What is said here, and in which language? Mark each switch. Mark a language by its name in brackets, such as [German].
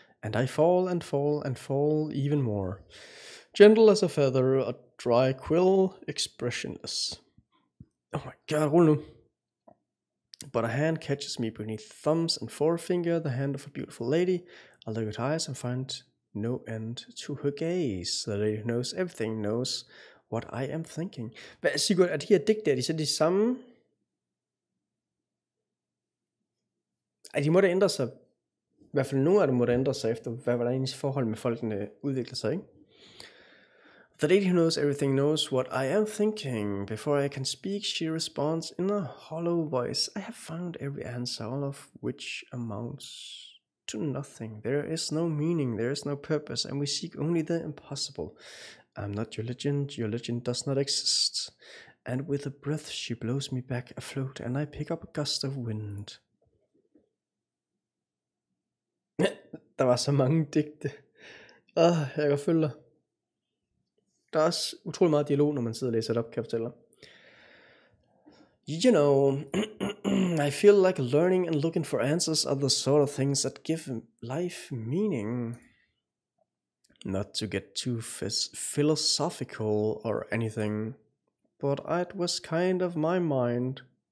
[English] And I fall and fall and fall even more. Gentle as a feather, a dry quill, expressionless. Oh my god, roll nu. But a hand catches me beneath thumbs and forefinger, the hand of a beautiful lady. I look at eyes and find no end to her gaze. The lady who knows everything knows what I am thinking. [Danish] Hvad, Sigurd, er de her digte, er de så de samme? De må da ændre sig. I hvert fald nogle af dem må da ændre sig efter, hvad der egentlig forhold med folkene udvikler sig, ikke? [English] The lady who knows everything knows what I am thinking. Before I can speak, she responds in a hollow voice. I have found every answer, all of which amounts to nothing. There is no meaning, there is no purpose, and we seek only the impossible. I'm not your legend does not exist. And with a breath she blows me back afloat, and I pick up a gust of wind. [Danish] Der var så mange digte. Jeg kan følge dig. Der er også utrolig meget dialog, når man sidder og læser det op, kan jeg fortælle dig. [English] You know, I feel like learning and looking for answers are the sort of things that give life meaning. Not to get too philosophical or anything, but it was kind of my mind.